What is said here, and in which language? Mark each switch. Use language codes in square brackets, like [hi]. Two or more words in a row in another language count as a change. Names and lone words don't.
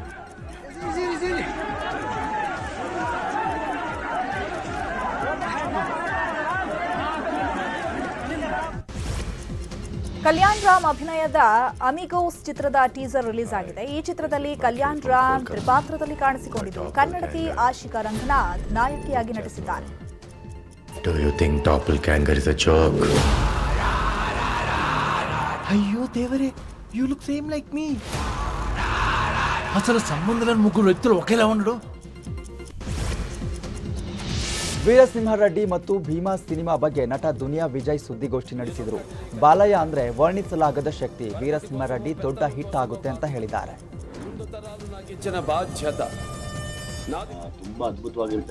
[kn] ಕಲ್ಯಾಣ್ ರಾಮ್ ಅಭಿನಯದ ಅಮಿಗೋಸ್ ಚಿತ್ರದ ಟೀಸರ್ ರಿಲೀಸ್ ಆಗಿದೆ. ಈ ಚಿತ್ರದಲ್ಲಿ ಕಲ್ಯಾಣ್ ರಾಮ್ ತ್ರಿಪಾತ್ರದಲ್ಲಿ ಕಾಣಿಸಿಕೊಂಡಿದ್ದು, ಕನ್ನಡತಿ ಆಶಿಕಾ ರಂಗನಾಥ್ ನಾಯಕಿಯಾಗಿ ನಟಿಸಿದ್ದಾರೆ. [en] Do you think doppelganger is a joke? [te] అయ్యో దేవరే, [en] you look same like me. [te] అసలు సంబంధం లేని ముగ్గురు వ్యక్తులు ఒకేలా ఉండడు. [kn] ವೀರಸಿಂಹರೆಡ್ಡಿ ಮತ್ತು ಭೀಮಾ ಸಿನಿಮಾ ಬಗ್ಗೆ ನಟ ದುನಿಯಾ ವಿಜಯ್ ಸುದ್ದಿಗೋಷ್ಠಿ ನಡೆಸಿದರು. ಬಾಲಯ್ಯ ಅಂದ್ರೆ ವರ್ಣಿಸಲಾಗದ ಶಕ್ತಿ. ವೀರಸಿಂಹರೆಡ್ಡಿ ದೊಡ್ಡ ಹಿಟ್ ಆಗುತ್ತೆ ಅಂತ ಹೇಳಿದ್ದಾರೆ. ತುಂಬಾ ಅದ್ಭುತವಾಗಿರುತ್ತೆ.